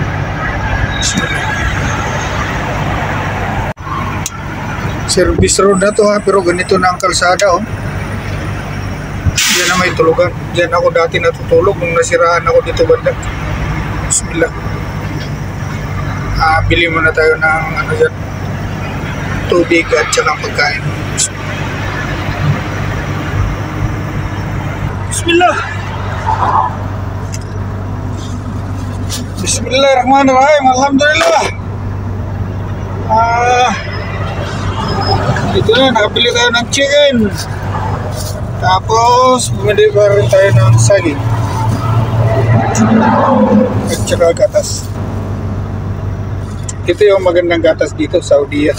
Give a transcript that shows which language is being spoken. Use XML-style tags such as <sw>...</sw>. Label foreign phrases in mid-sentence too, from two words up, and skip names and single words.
<en>Service road</en> <tl>na to ha, pero ganito na ang kalsada oh. Diyan na may tulugan. Diyan ako dati natutulog nung nasiraan ako dito banda. Bismillah. Bili muna tayo ng ano dyan, tubig at saka pagkain. Bismillah. Bismillahirrahmanirrahim. Alhamdulillah. Ito na, nakabili tayo ng chicken. Tapos, bumili pa rin tayo ng saging. At saka gatas. Ito yung magandang gatas dito, Saudia.</tl>